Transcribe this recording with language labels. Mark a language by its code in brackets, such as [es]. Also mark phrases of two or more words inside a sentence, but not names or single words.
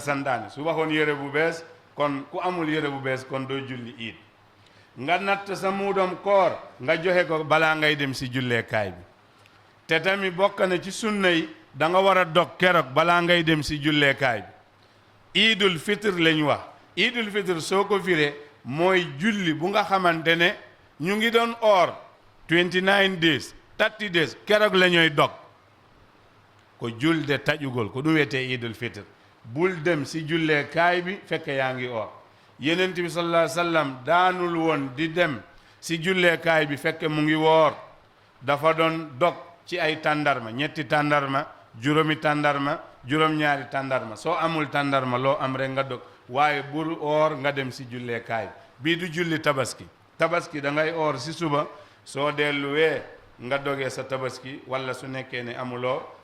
[wo] santaane su waxoon yére bu bees kon ku amul yére bu bees kon doo julli iid nga natt sa muudam koor nga joxe ko balaa ngay dem si julleekaay bi te tamit bokk na ci sunna yi da nga war a dog keroog balaa ngay dem si julleekaay bi iidul fitr lañ wax iidul fitr soo ko firee mooy julli bu nga xamante ne ñu ngi doon or [en] 29 days 30 days [wo] keroog la ñooy dog [ff] ko julde tajugol ko ɗum wiyete [wo] iidul fitr bul dem si julleekaay bi fekk yaa ngi or yenent bi sallallahu [ar] عليه وسلم [wo] daanul woon di dem si julleekaay bi fekk mu ngi woor dafa doon dog ci ay tàndarma ñetti tàndarma juróomi tàndarma juróom-ñaari tàndarma soo amul tàndarma loo am rek nga dog waaye bul oor nga dem si julleekaay bii du julli tabaski tabaski da ngay oor si suba soo delluwee nga dogee sa tabaski walla su nekkee ne amuloo